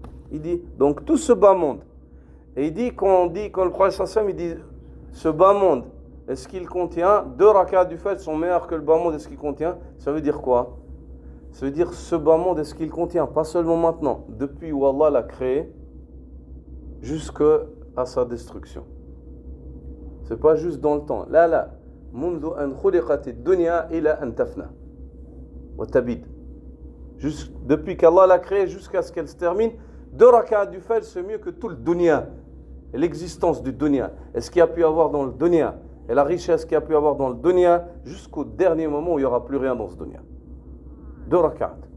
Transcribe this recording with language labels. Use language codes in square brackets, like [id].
[fr] Il dit, donc tout ce bas monde, et il dit, quand le prophète sallam, il dit, ce bas monde, est-ce qu'il contient 2 rak'at du Fajr sont meilleurs que le bas monde, est-ce qu'il contient? Ça veut dire quoi? Ça veut dire ce bas monde, est-ce qu'il contient? Pas seulement maintenant, depuis où Allah l'a créé, jusqu'à sa destruction. C'est pas juste dans le temps. Là. [ar] منذ أن خلقت الدنيا إلى أن تفنى وتبيد. [fr] Depuis qu'Allah l'a créé jusqu'à ce qu'elle se termine, 2 rak'at du Fajr, c'est mieux que tout le dunya. Et l'existence du dunya. Et ce qu'il y a pu avoir dans le dunya. Et la richesse qu'il y a pu avoir dans le dunya, jusqu'au dernier moment où il n'y aura plus rien dans ce dunya. 2 rak'at.